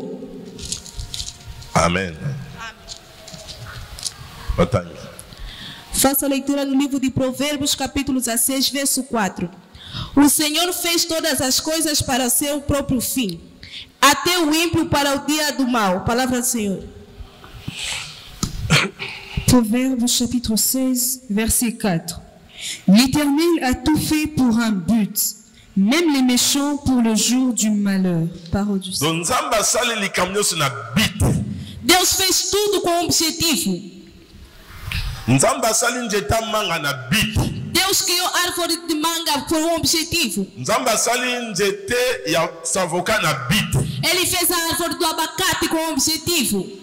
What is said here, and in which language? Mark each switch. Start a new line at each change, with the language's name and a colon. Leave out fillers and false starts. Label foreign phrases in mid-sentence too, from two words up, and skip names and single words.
Portuguese: Amém. Faça a leitura no livro de Provérbios, capítulo 16, verso 4. O Senhor fez todas as coisas para o seu próprio fim, até o ímpio para o dia do mal. Palavra do Senhor.
French: Proverbe chapitre 16, verset 4. L'Éternel a tout fait pour un but, même les méchants pour le jour du malheur. Parole du Seigneur.
Portuguese: Deus fez tudo com um objetivo. Deus criou árvore de manga por um objetivo. Ele fez a árvore do abacate com um objetivo.